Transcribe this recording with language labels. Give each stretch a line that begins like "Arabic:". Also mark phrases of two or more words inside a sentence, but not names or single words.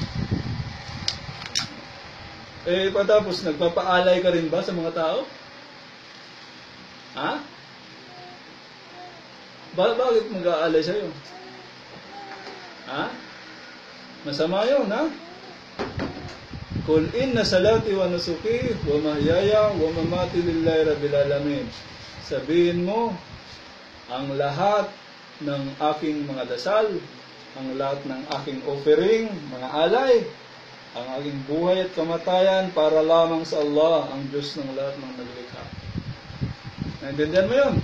Filipino: Patapos, nagpapaalay ka rin ba sa mga tao? Bakit mag-aalay sa'yo? Masama yun,
Arabic: قل إن صلاتي ونسكي ومحياي ومماتي لله رب العالمين.
Filipino: Sabihin mo, ang lahat ng aking mga dasal, ang lahat ng aking offering, mga alay, ang aking buhay at kamatayan para lamang sa Allah, ang Diyos ng lahat ng naglikha. Naintindihan mo yun?